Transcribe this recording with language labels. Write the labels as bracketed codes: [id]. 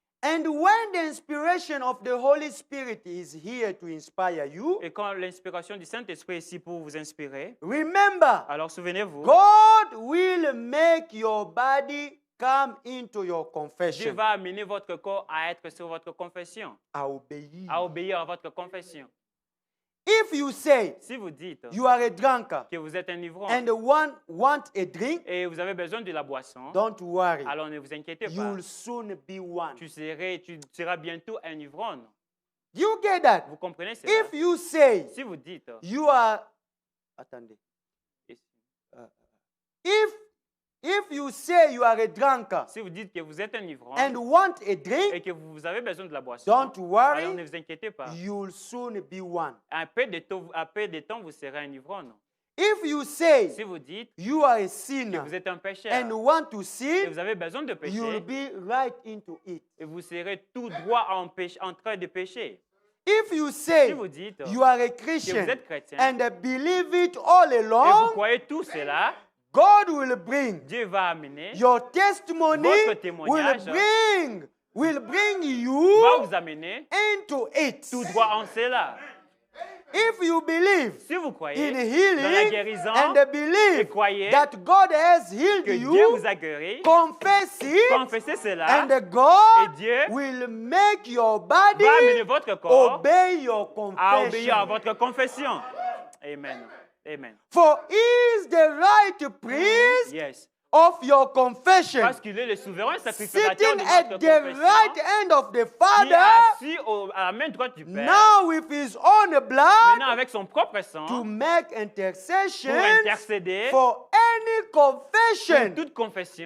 [en] And when the inspiration of the Holy Spirit is here to inspire you, [fr] Et quand l'inspiration du Saint-Esprit est ici pour vous inspirer, [en] remember, [fr] alors souvenez-vous, [en] God will make your body come into your [fr] Dieu [en] confession. [fr] va amener votre corps à être sur votre confession, À obéir. à obéir à votre confession. [en] If you say [fr] Si vous dites [en] you are a drunkard [fr] que vous êtes un ivrogne [en] and want a drink, [fr] et vous avez besoin de la boisson, [en] don't worry. [fr] alors ne vous inquiétez pas. [en] You'll soon be one. [fr] Tu seras bientôt un ivrogne. [en] You get that? [fr] Vous comprenez cela? [en] If you say [fr] Si vous dites, [en] you are, [fr] attendez. [en] If you say you are a drunkard [fr] si vous dites que vous êtes un ivrogne [en] and want a [fr] et [en] drink, [fr] que vous avez besoin de la boisson, [en] don't [fr] alors ne [en] worry. [fr] vous inquiétez pas. [en] You'll soon be one. [fr] Un peu de temps, vous serez un ivrogne. [en] If you say [fr] Si vous dites [en] you are a [fr] que [en] sinner [fr] vous êtes un pécheur [en] and want to [fr] et [en] sin, [fr] vous avez besoin de [en] you'll [fr] pécher, [en] be right into it. [fr] et vous serez tout droit en train de pécher. [en] If you [fr] Si [en] say [fr] vous dites [en] you are a [fr] que [en] Christian [fr] vous êtes chrétien [en] and believe it all [fr] et vous [en] along, [fr] croyez tout cela, [en] God will bring [fr] Dieu va amener, [en] your testimony, [fr] Votre témoignage [en] will bring [fr] va [en] you [fr] vous amener [en] into it. [fr] tout droit en cela. [en] If you believe [fr] Si vous croyez [en] in [fr] dans la [en] healing [fr] guérison [en] and [fr] et [en] believe [fr] croyez [en] that God has healed [fr] que Dieu [en] you, [fr] vous a guéri, [en] confess it, [fr] confessez cela [en] and [fr] et [en] God [fr] Dieu [en] will make your [fr] va amener [en] body [fr] votre corps [en] obey your [fr] à obéir à [en] confession. [fr] votre confession. Amen. Amen. [en] For he is the right priest Yes. of your confession, [fr] Parce qu'il est le souverain sacrificateur [en] sitting [fr] de [en] at [fr] votre [en] the [fr] confession, [en] right hand of the [fr] qui est [en] Father, [fr] assis à la main droite du Père, [en] now with his own blood, [fr] maintenant avec son propre sang, [en] to make [fr] pour [en] intercession [fr] intercéder [en] for any confession [fr] sur toute confession,